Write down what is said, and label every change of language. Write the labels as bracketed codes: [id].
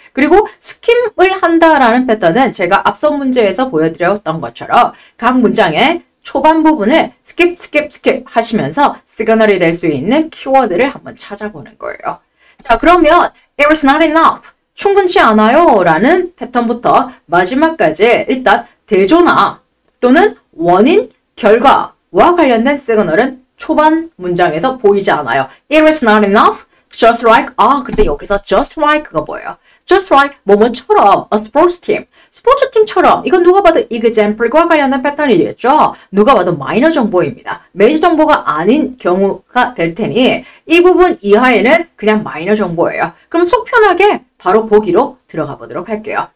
[ko] 그리고 스킴을 한다라는 패턴은 제가 앞선 문제에서 보여드렸던 것처럼 각 문장의 초반 부분을 스킵 하시면서 시그널이 될 수 있는 키워드를 한번 찾아보는 거예요. 자, 그러면 [en] it was not enough, [ko] 충분치 않아요 라는 패턴부터 마지막까지 일단 대조나 또는 원인, 결과와 관련된 시그널은 초반 문장에서 보이지 않아요. [en] It was not enough, just like, [ko] 근데 여기서 [en] just like가 뭐예요? [ko] just like, 뭐뭐처럼, [en] a sports team, [ko] 스포츠팀처럼, 이건 누가 봐도 example과 관련된 패턴이겠죠? 누가 봐도 마이너 정보입니다. 메이저 정보가 아닌 경우가 될 테니 이 부분 이하에는 그냥 마이너 정보예요. 그럼 속 편하게 바로 보기로 들어가 보도록 할게요.